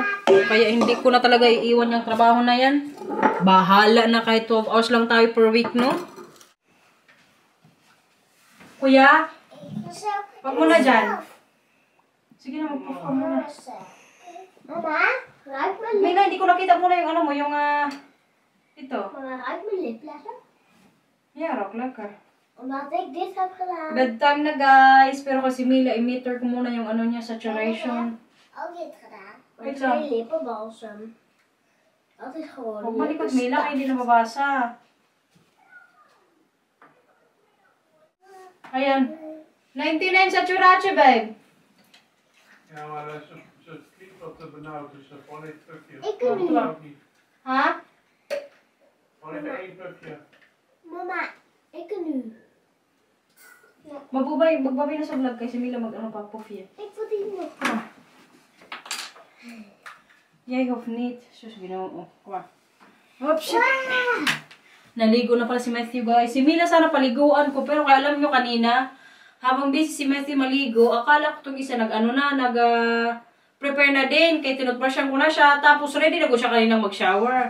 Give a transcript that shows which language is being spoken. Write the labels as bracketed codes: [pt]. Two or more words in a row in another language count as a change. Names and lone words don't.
[tl] Kaya hindi ko na talaga iiwan yung trabaho na yan. Bahala na kahit 12 hours lang tayo per week, no? Kuya, wag mo na dyan. Sige na, mag-puff ka muna. [nl] Mama, ruik mijn lip. [tl] Mila, hindi ko nakita muna yung ano mo, yung ito. [nl] Mama, ruik mijn lip lekker. Yeah, rock lekker. Omdat ik dit heb gedaan. [tl] Bedtime na guys. Pero kasi Mila, i-meter ko muna yung ano niya, saturation. [nl] Ook dit gedaan. [en] Wait [nl] Met [tl] lang. [nl] twee lippenbalsem. Dat is gewoon [tl] Huwag malikot Mila, kaya hindi na mabasa. Ayan. [nl] 99 saturatie, babe. Ja, maar ze klinkt wat te benauwd, dus gewoon een pufje. Ik kan nu. Ha? Gewoon even één pufje. Mama, ik kan nu. [tl] Magbabay na sa vlog kasi Mila mag-ano pa, puff yan. [nl] Ik wil die nog. Jij hoeft niet. [tl] Sus, ginawa mo. Kuha. [en] Oops, shit. [tl] Naligo na pala si Matthew, guys. Si Mila sana paliguan ko, pero kaya alam nyo kanina, habang busy si Matthew maligo, akala ko itong isa prepare na din, kaya tinutbrushan ko na siya, tapos ready na ko siya kaninang mag-shower.